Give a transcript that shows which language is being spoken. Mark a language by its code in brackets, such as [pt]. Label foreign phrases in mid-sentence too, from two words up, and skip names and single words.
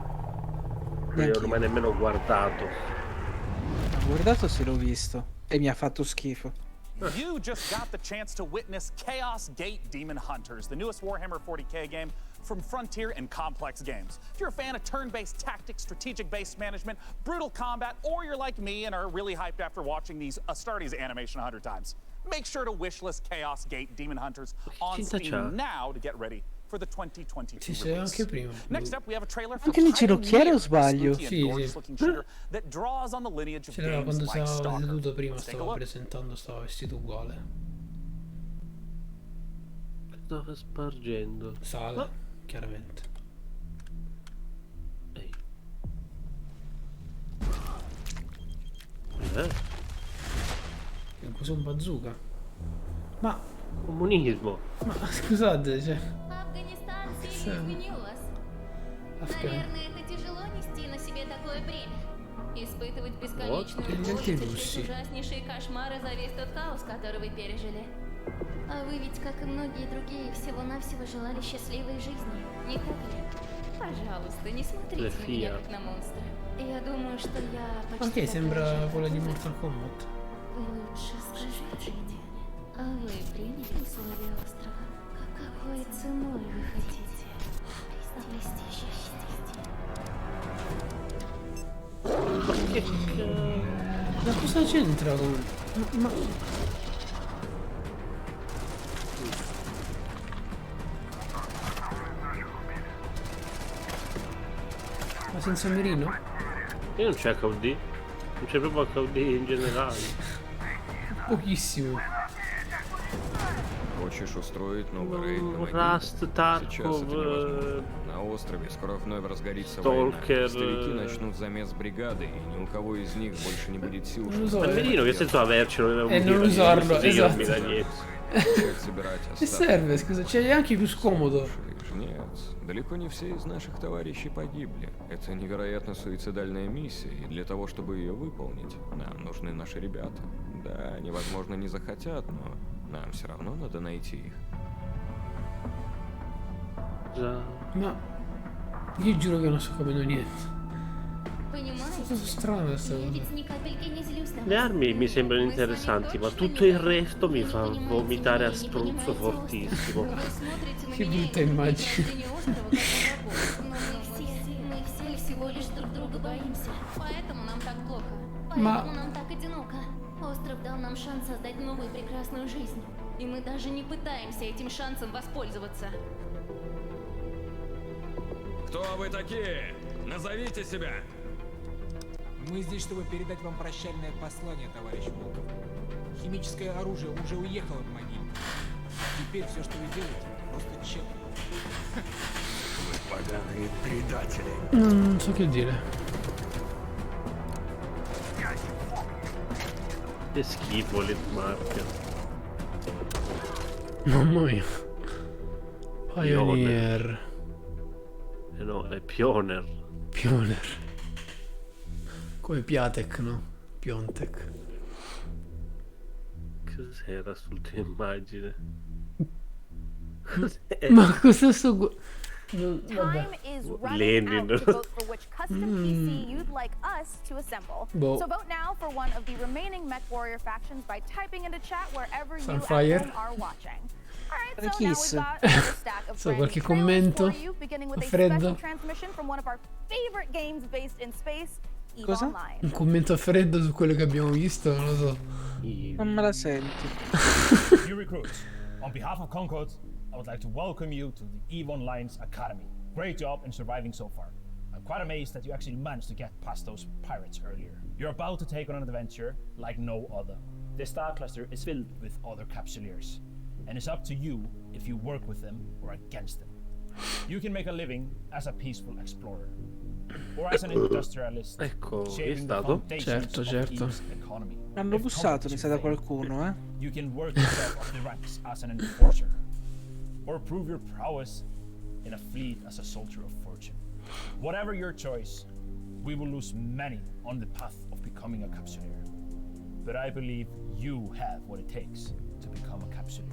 [it] Non Neanch'io. l'ho mai nemmeno guardato. Ho guardato se l'ho visto e mi ha fatto schifo. [en] You just got the chance to witness Chaos Gate Demon Hunters, the newest Warhammer 40k game from Frontier and Complex Games. If you're a fan of turn-based tactics, strategic-based management, brutal combat, or you're like me and are really hyped after watching these Astartes animation 100 times, make sure to wishlist Chaos Gate Demon Hunters on Steam now to get ready for the 2022 release. Next up, we have a trailer for [it] Anche l'inginocchiere o sbaglio? [en] gorgeous-looking shooter that draws on the lineage of [it] C'era [en] games [it] quando [en] like [it] stava [en] Stalker. [it] seduto prima, [en] Let's take a [it] stava [en] look. [it] presentando, stava vestito uguale. Stava spargendo. Sale, chiaramente. Ehi. Cos'è un bazooka? Ma comunismo. Ma scusate, cioè. [ru] Афганистан сильно изменилась. Наверное, это тяжело нести на себе такое бремя. Испытывать бесконечную боль, терпеть ужаснейшие кошмары за весь тот хаос, который вы пережили. А вы ведь, как и многие другие, всего-навсего желали счастливой жизни, не так ли? Пожалуйста, не смотрите на меня как на монстра. Я думаю, что я почти... [it] Ok, sembra quella di Mortal Kombat. [ru] Лучше скажите мне, а вы приняли условия острова? Какой ценой вы хотите обрести счастье? [it] Ma cosa c'entra con... Ma... Ma senza mirino? E non c'è HUD? Non c'è proprio HUD in generale. Pochissimo. [ru] Хочешь устроить новый рейд на могилу? Раст, Тарков, Сейчас это невозможно. На острове скоро вновь разгорится Stalker, война. Старики начнут замес бригады, и ни у кого из них больше не будет сил. [it] Ma il mirino che senso avercelo? E non usarlo, esatto. [ru] Начать собирать [it] Che serve, scusa, c'è anche più scomodo. [ru] Нет, далеко не все из наших товарищей погибли. Это невероятно суицидальная миссия, и для того, чтобы ее выполнить, нам нужны наши ребята. Да, они, возможно, не захотят, но нам все равно надо найти их. [it] Ma io giuro che non sto capendo niente. Cosa strana sta cosa. Le armi mi sembrano interessanti, ma tutto il resto mi fa vomitare a spruzzo fortissimo. Che brutta immagine. [ru] Мы все всего лишь друг друга боимся, поэтому нам так плохо. [it] Ma- [ru] Поэтому нам так одиноко. Остров дал нам шанс создать новую прекрасную жизнь. И мы даже не пытаемся этим шансом воспользоваться. Кто вы такие? Назовите себя! Мы здесь, чтобы передать вам прощальное послание, товарищ Волков. Химическое оружие уже уехало в могилу. Теперь все, что вы делаете, просто тщетно. Вы поганые предатели. [it] Non so che dire. Che schifo le marche. Mamma mia. Pioneer. No, è Pioneer. Pioneer. Come Piatek, no? Piontek. Cos'era sull'ultima immagine? Ma cosa sto... Non, [en] Time is running Lenin. out to vote for which custom PC you'd like us to assemble. [it] Boh. [en] So vote now for one of the remaining MechWarrior factions by typing into chat wherever you Sunfire. at home are watching. Alright, so [it] Chi [en] now is? we've got another stack of So, brand [it] qualche [en] new trailers [it] commento? [en] for you, beginning with a [it] Freddo? [en] special transmission from one of our favorite games based in space, EVE [it] Cosa? [en] Online. [it] Un commento a freddo su quello che abbiamo visto, non lo so. Non me la senti. [en] New recruits, on behalf of Concord, I would like to welcome you to the EVE Online's Academy. Great job in surviving so far. I'm quite amazed that you actually managed to get past those pirates earlier. You're about to take on an adventure like no other. This star cluster is filled with other capsuleers, and it's up to you if you work with them or against them. You can make a living as a peaceful explorer, or as an industrialist, [it] Ecco, è [en] shaping the [it] stato. [en] foundations [it] Certo, [en] of [it] certo. [en] EVE's economy. [it] Hanno [en] If [it] bussato, [en] Concord [it] mi [en] is [it] sa da [en] your fate, [it] qualcuno, eh. [en] You can work yourself up the ranks as an enforcer, or prove your prowess in a fleet as a soldier of fortune. Whatever your choice, we will lose many on the path of becoming a capsuleer. But I believe you have what it takes to become a capsuleer.